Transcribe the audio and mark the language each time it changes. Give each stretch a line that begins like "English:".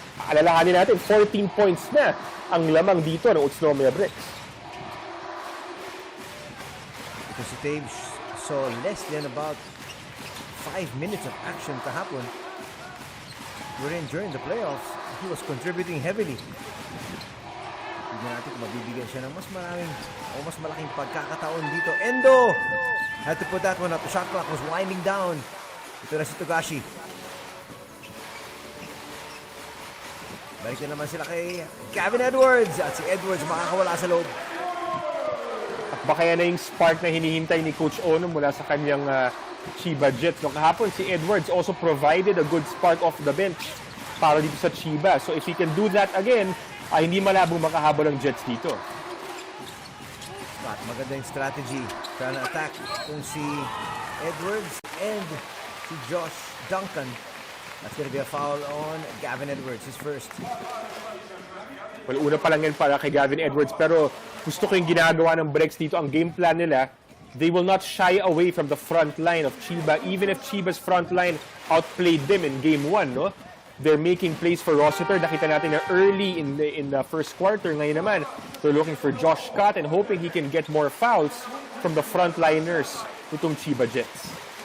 Filipino: Alalahanin natin, 14 points na ang lamang dito ng Utsunomiya Brex.
English: Because si Taves saw less than about 5 minutes of action kahapon. During the playoffs, he was contributing heavily.
Filipino: Tignan natin kung mabibigyan siya ng mas maraming o mas malaking pagkakataon dito. Endo!
English: Had to put that one up. The shot clock was winding down.
Filipino: Ito na si Togashi. Balik na naman sila kay Gavin Edwards. At si Edwards makakawala sa loob. At baka yan na yung spark na hinihintay ni Coach Ono mula sa kanyang Chiba Jets. No, kahapon si Edwards
English: also provided a good spark off the bench
Filipino: para dito sa Chiba.
English: So if he can do that again,
Filipino: hindi malabong makahabol ang Jets dito. Scott, maganda yung strategy.
English: Trying to attack
Filipino: kung si Edwards and si Josh Duncan.
English: That's gonna be a foul on Gavin Edwards, his first.
Filipino: Well, una pa lang yan para kay Gavin Edwards. Pero gusto ko yung ginagawa ng Brex dito. Ang game plan nila,
English: they will not shy away from the front line of Chiba. Even if Chiba's front line outplayed them in Game 1, no? They're making plays for Rossiter.
Filipino: Nakita natin na
English: early in the first quarter.
Filipino: Ngayon naman,
English: they're looking for Josh Scott and hoping he can get more fouls from the frontliners nitong Chiba Jets.